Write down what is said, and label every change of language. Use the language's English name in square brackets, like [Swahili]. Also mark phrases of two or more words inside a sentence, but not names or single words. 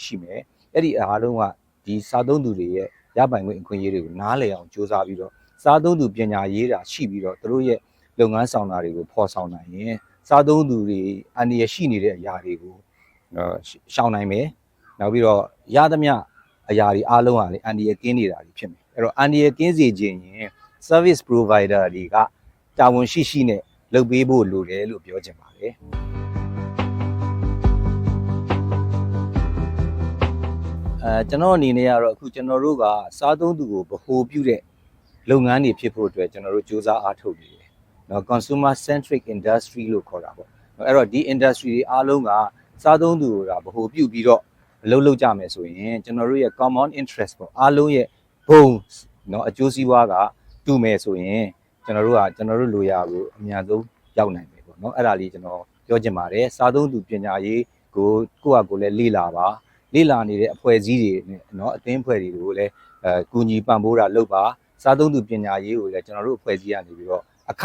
[Burmese] ရှိမယ်အဲ့ဒီအားလုံးကဒီစားသုံးသူတွေရဲ့ရပိုင်ခွင့်အခွင့်အရေးတွေကိုနားလည်အောင်စ조사ပြီးတော့စားသုံးသူပညာရေးတာရှိပြီးတော့တို့ရဲ့လုပ်ငန်းဆောင်တာတွေကိုဖော်ဆောင်နိုင်ရင်စားသုံးသူတွေအန္တရာယ်ရှိနေတဲ့အရာတွေကိုရှောင်နိုင်မယ်နောက်ပြီးတော့ရသမျှအရာတွေအားလုံးကလေအန္တရာယ်ကင်းနေတာတွေဖြစ်မယ်အဲ့တော့အန္တရာယ်ကင်းစေခြင်းရင် [English] service provider [Burmese] တွေကတာဝန်ရှိနဲ့လုပ်ပေးဖို့လိုတယ်လို့ပြောချင်ပါတယ် ကျွန်တော်အနေနဲ့ကတော့အခုကျွန်တော်တို့ကစားသုံးသူကိုဗဟိုပြုတဲ့လုပ်ငန်းတွေဖြစ်ဖို့အတွက်ကျွန်တော်တို့စ조사အားထုတ်နေတယ်နော် [English] consumer centric industry [Burmese] လို့ခေါ်တာပေါ့အဲ့တော့ဒီ industry တွေအားလုံးကစားသုံးသူကဗဟိုပြုပြီးတော့အလုပ်လုပ်ကြမယ်ဆိုရင်ကျွန်တော်တို့ရဲ့ common interest ပေါ့အားလုံးရဲ့ဘုံနော်အကျိုးစီးပွားကတူမယ်ဆိုရင်ကျွန်တော်တို့လိုရာကိုအများဆုံးရောက်နိုင်တယ်ပေါ့နော်အဲ့ဒါလေးကျွန်တော်ပြောချင်ပါတယ်စားသုံးသူပညာရေးကိုယ့်ဟာကိုယ်လည်း လေ့လာနေတဲ့အဖွဲ့အစည်းတွေနဲ့เนาะအသင်းအဖွဲ့တွေကိုလည်းကူညီပံ့ပိုးတာလုပ်ပါစားသုံးသူပညာရေးကိုလည်းကျွန်တော်တို့အဖွဲ့အစည်းကနေပြီးတော့အခ